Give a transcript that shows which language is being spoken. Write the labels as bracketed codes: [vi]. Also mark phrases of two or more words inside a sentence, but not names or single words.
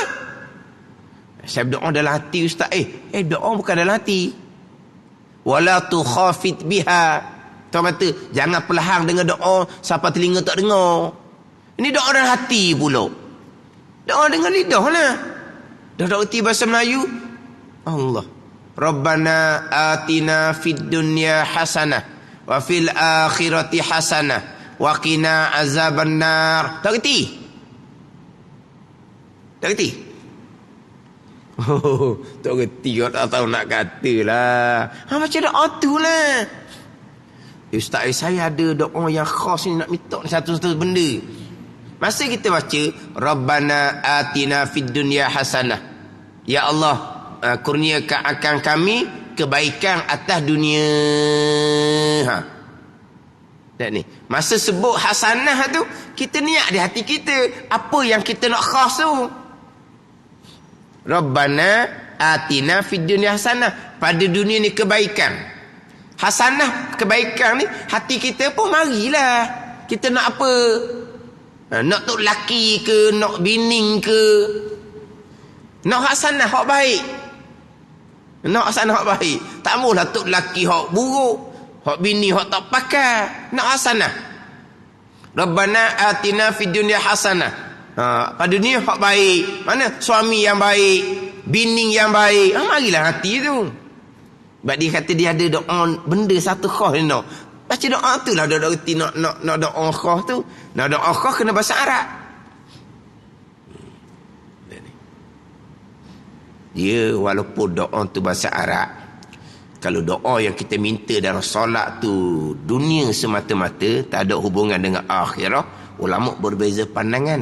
[ms] Siap doa dalam hati ustaz. Doa bukan dalam hati. [ar] ولا تخافت بها. [ms] Tuan kata, jangan perlahan dengan doa sampai telinga tak dengar. Ini doa dalam hati pula. Doa dengan lidah lah. Dah tak erti bahasa Melayu. Allah. [ar] ربنا آتنا في الدنيا حسنة وفي الآخرة حسنة وقنا عذاب النار. [ms] Tak erti? Tak erti? Tak erti kau tak tahu nak kata lah. Macam doa tu lah. Ustaz saya ada doa yang khas ni nak minta satu-satu benda. Masa kita baca [ar] ربنا آتنا في الدنيا حسنة. [ms] Ya Allah, kurniakan akan kami kebaikan atas dunia. Dan ni, masa sebut hasanah tu, kita niat di hati kita apa yang kita nak khas tu. [ar] ربنا آتنا في الدنيا حسنة. [ms] Pada dunia ni kebaikan. Hasanah kebaikan ni hati kita pun marilah. Kita nak apa? Nak tok laki ke, nak bini ke? Nak hasanah hak baik. Nak hasanah hak baik. Tak maulah tok laki hak buruk, hak bini hak tak pakai. Nak hasanah. [ar] ربنا آتنا في الدنيا حسنة. [ms] Pada dunia hak baik. Mana suami yang baik, bini yang baik. Marilah hati tu. Sebab dia kata dia ada doa benda satu khas dia nak. Baca doa tu lah dia erti nak doa khas tu. Nak doa khas kena bahasa Arab. Dia walaupun doa tu bahasa Arab, kalau doa yang kita minta dalam solat tu dunia semata-mata, tak ada hubungan dengan akhirah, ulama berbeza pandangan.